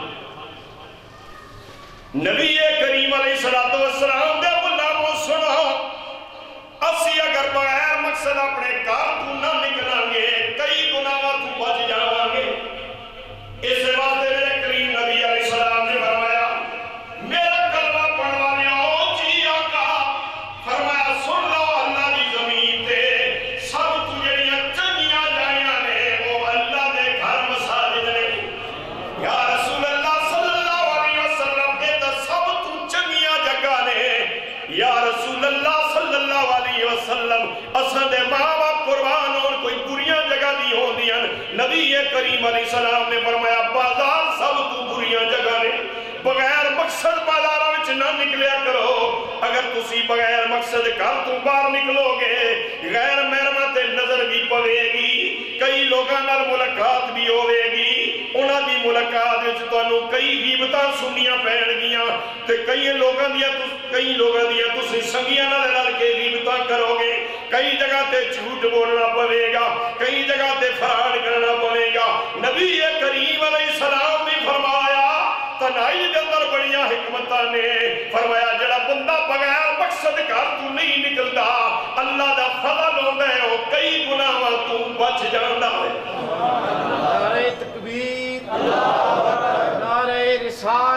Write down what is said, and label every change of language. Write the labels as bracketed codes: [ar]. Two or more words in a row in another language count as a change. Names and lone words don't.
[pa] نبی کریم [ar] علیہ السلام [pa] دے غلاموں سنو اسی اگر بغیر مقصد اپنے کار تو نہ نکلیں گے کئی گناہ تو بچ جاؤں گے اس واسطے میرے کریم نبی [ar] علیہ السلام [pa] نے فرمایا میرا کلمہ پڑھ والے ہو جی آقا فرمایا سن لو اللہ دی زمین تے سب تو جڑیاں چنگیاں جائیاں نے وہ اللہ دے گھر مساجد نے [ar] یا رسول اللہ صلی اللہ علیہ وسلم [pa] کے تو سب تو چنگیاں جگہ نے [ar] یا رسول اللہ صلی اللہ علیہ وسلم [pa] اساں دے ماں باپ قربان اور کوئی بریاں جگہ دی ہوندیاں نبی کریم [ar] علیہ السلام [pa] نے فرمایا بازار سب تو بریاں جگہ نے بغیر مقصد بازاراں وچ نہ نکلیا کرو اگر تسی بغیر مقصد گھر تو باہر نکلو گے غیر محرماں تے نظر بھی پوے گی کئی لوگاں نال ملاقات بھی ہوے گی انہاں دی ملاقات وچ تانوں کئی غیبتاں سنیاں پین گیاں تے کئی لوگاں دیاں تسی سنگیاں نال رل کے غیبتاں کرو گے کئی جگہ تے جھوٹ بولنا پوے گا کئی جگہ تے فراڈ کرنا پوے گا نبی کریم [ar] علیہ السلام [pa] نے فرمایا تنہائی دے اندر بڑیاں حکمتاں نے فرمایا جڑا بندہ بغیر مقصد گھر تو نہیں نکلدا اللہ دا فضل ہوندا ہے او کئی گناہاں تو بچ جاندا ہے [ur] نعرہ تکبیر اللہ اکبر نعرہ رسالت